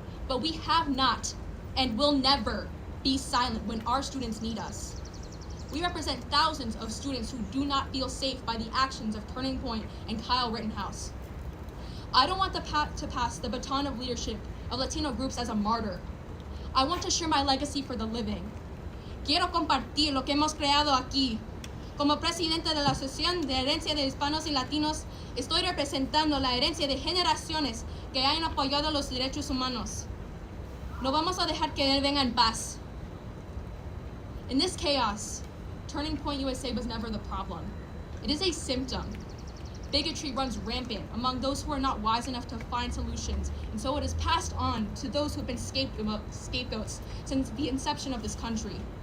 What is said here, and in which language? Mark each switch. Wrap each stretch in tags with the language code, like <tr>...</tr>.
<en>But we have not and will never be silent when our students need us. We represent thousands of students who do not feel safe by the actions of Turning Point and Kyle Rittenhouse. I don't want to pass the baton of leadership of Latino groups as a martyr. I want to share my legacy for the living.</en> <es>Quiero compartir lo que hemos creado aquí. Como presidente de la Asociación de Herencia de Hispanos y Latinos, estoy representando la herencia de generaciones que han apoyado los derechos humanos. No vamos a dejar que él venga en paz.</es> <en>In this chaos, Turning Point USA was never the problem. It is a symptom. Bigotry runs rampant among those who are not wise enough to find solutions, and so it is passed on to those who have been scapegoats since the inception of this country.</en>